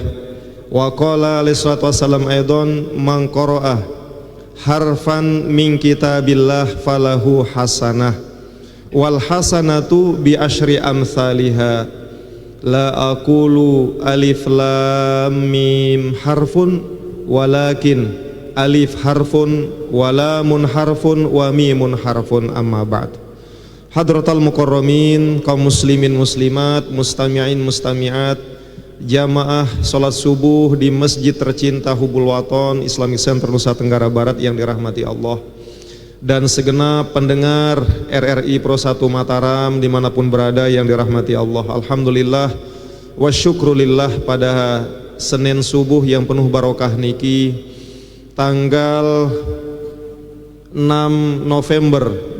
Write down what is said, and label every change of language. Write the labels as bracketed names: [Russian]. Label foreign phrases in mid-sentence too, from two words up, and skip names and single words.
[Arabic] وقال عليه الصلاة والسلام أيضا من قرأ حرفا من كتاب الله فله حسنة والحسنة بعشر أمثالها لا أقول الم حرف ولكن ألف حرف ولام حرف وميم حرف أما بعد. حضرات المكرمين, [Indonesian] kaum muslimin muslimat, [Arabic] مستمعين مستمعات, [Indonesian] jamaah salat subuh di masjid tercinta Hubul Waton Islamic Center Nusa Tenggara Barat yang dirahmati Allah, dan segenap pendengar RRI Pro 1 Mataram dimanapun berada yang dirahmati Allah. [Arabic] الحمد لله والشكر لله, [Indonesian] pada Senin subuh yang penuh barokah niki tanggal 6 November